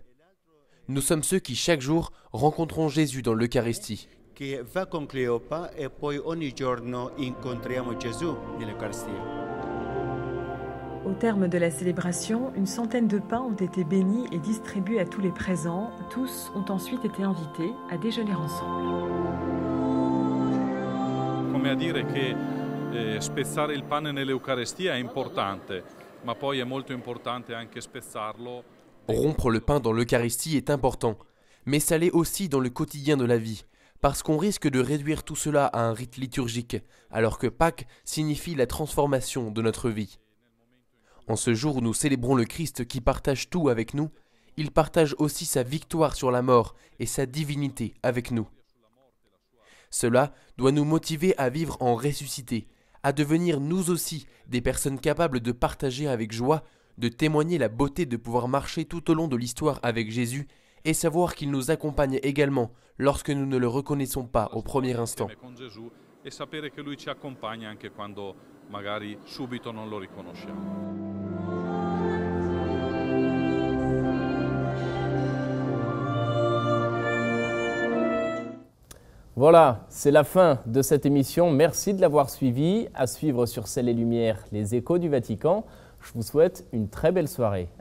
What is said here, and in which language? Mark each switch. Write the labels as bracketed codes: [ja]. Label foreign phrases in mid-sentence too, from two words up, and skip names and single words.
[fr] Nous sommes ceux qui chaque jour rencontrons Jésus dans l'Eucharistie. Au terme de la célébration, une centaine de pains ont été bénis et distribués à tous les présents. Tous ont ensuite été invités à déjeuner ensemble. [it] Come a dire che spezzare il pane nell'Eucaristia è importante, ma poi è molto importante anche spezzarlo. [fr] Rompre le pain dans l'Eucharistie est important, mais ça l'est aussi dans le quotidien de la vie, parce qu'on risque de réduire tout cela à un rite liturgique, alors que Pâques signifie la transformation de notre vie. En ce jour où nous célébrons le Christ qui partage tout avec nous, il partage aussi sa victoire sur la mort et sa divinité avec nous. Cela doit nous motiver à vivre en ressuscité, à devenir nous aussi des personnes capables de partager avec joie, de témoigner la beauté de pouvoir marcher tout au long de l'histoire avec Jésus et savoir qu'il nous accompagne également lorsque nous ne le reconnaissons pas au premier instant. [it] E sapere che lui ci accompagna anche quando magari subito non lo riconosciamo. [fr] Voilà, c'est la fin de cette émission. Merci de l'avoir suivi. À suivre sur Ciel et Lumière, les échos du Vatican. Je vous souhaite une très belle soirée.